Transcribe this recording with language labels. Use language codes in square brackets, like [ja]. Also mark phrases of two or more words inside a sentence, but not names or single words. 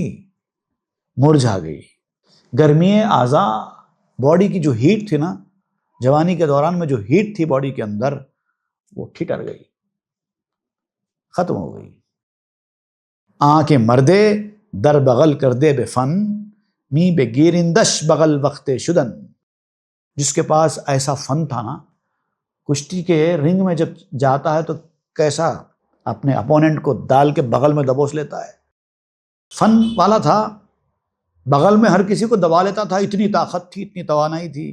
[ur] مرجھا گئی۔ گرمی آزا، باڈی کی جو ہیٹ تھی نا، جوانی کے دوران میں جو ہیٹ تھی باڈی کے اندر، وہ ٹھٹر گئی، ختم ہو گئی۔ [fa] آنکھ مردے در بغل کر دے بے فن، می بے گیرندش بغل وقت شدن۔ [ur] جس کے پاس ایسا فن تھا نا، کشتی کے رنگ میں جب جاتا ہے تو کیسا اپنے اپوننٹ کو ڈال کے بغل میں دبوچ لیتا ہے، فن والا تھا، بغل میں ہر کسی کو دبا لیتا تھا، اتنی طاقت تھی، اتنی توانائی تھی۔